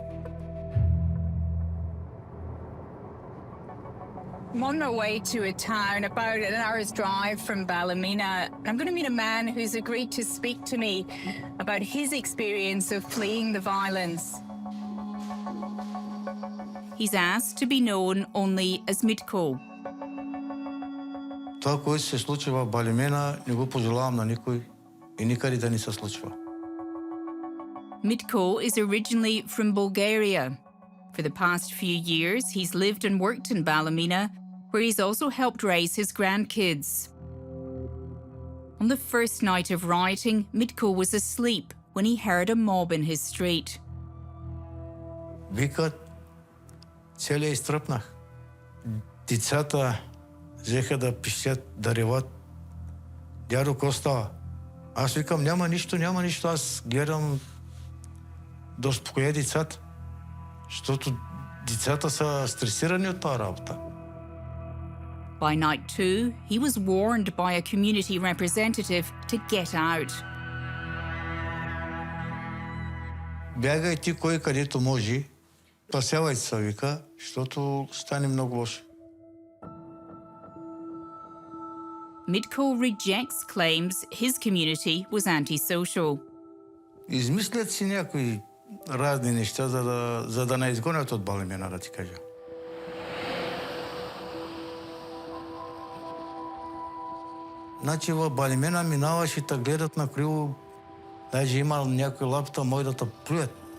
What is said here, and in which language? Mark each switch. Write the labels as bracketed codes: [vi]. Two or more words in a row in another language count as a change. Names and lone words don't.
[en] I'm on my way to a town about an hour's drive from Ballymena. I'm going to meet a man who's agreed to speak to me about his experience of fleeing the violence. He's asked to be known only as Mitko. [bg] Това, което се случва в Балимена, не го пожелавам на никой и никъде да не се случва. [en] Mitko is originally from Bulgaria. For the past few years, he's lived and worked in Ballymena, where he's also helped raise his grandkids. On the first night of rioting, Mitko was asleep when he heard a mob in his street. [bg] Викат, целия изтръпнах. Децата взеха да пищят, да реват. Дядо, какво става? Аз викам, няма нищо, аз гледам да успокоя децата. Защото децата са стресирани от тази работа. [en] By night 2, he was warned by a community representative to get out. [bg] Бягай ти кой където може, спасявай се, вика, защото стане много лошо. [en] Mitko rejects claims his community was antisocial. [bg] Измислят си някои разни неща, за да не изгонят от Балимена, да ти кажа. Значи в Балимена минаваш и те гледат накриво, даже има някой лапта, мой да те плюят.